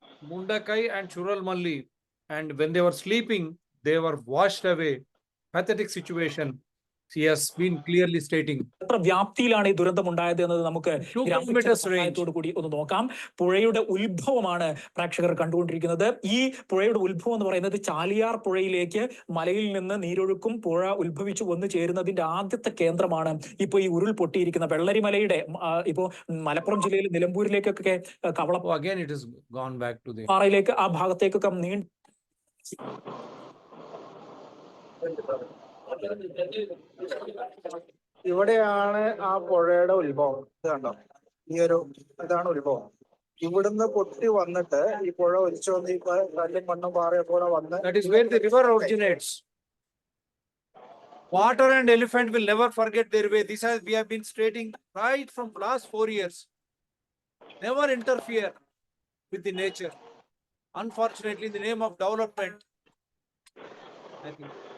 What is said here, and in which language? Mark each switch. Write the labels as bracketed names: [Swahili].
[English] Mundakai and Churalmalli, and when they were sleeping, they were washed away. Pathetic situation. He has been clearly stating. [Malayalam] എത്ര വ്യാപ്തിയിലാണ് ഈ ദുരന്തം ഉണ്ടായത് എന്നത് നമുക്ക് സഹായത്തോടു കൂടി ഒന്ന് നോക്കാം. പുഴയുടെ ഉത്ഭവമാണ് പ്രേക്ഷകർ കണ്ടുകൊണ്ടിരിക്കുന്നത്. ഈ പുഴയുടെ ഉത്ഭവം എന്ന് പറയുന്നത് ചാലിയാർ പുഴയിലേക്ക് മലയിൽ നിന്ന് നീരൊഴുക്കും പുഴ ഉത്ഭവിച്ചു വന്നു ചേരുന്നതിന്റെ ആദ്യത്തെ കേന്ദ്രമാണ് ഇപ്പൊ ഈ ഉരുൾപൊട്ടിയിരിക്കുന്ന വെള്ളരിമലയുടെ ഇപ്പോ മലപ്പുറം ജില്ലയിലെ നിലമ്പൂരിലേക്കൊക്കെ [English] Again it has gone back to the [Malayalam] പാറയിലേക്ക് ആ ഭാഗത്തേക്കൊക്കെ ഇവിടെയാണ് ആ പുഴയുടെ ഉത്ഭവം. ഇത് കണ്ടോ, ഇതാണ് ഉത്ഭവം. ഇവിടുന്ന് പൊട്ടി വന്നിട്ട് ഈ പുഴ ഒലിച്ചു വന്ന് ഈ കല്ലും മണ്ണും പാറയൊക്കെ കൂടെ വന്ന്, [English] that is where the river originates. Water and elephant will never forget their way. We have been stating right from last 4 years. Never interfere with the nature. Unfortunately, in the name of development, I think.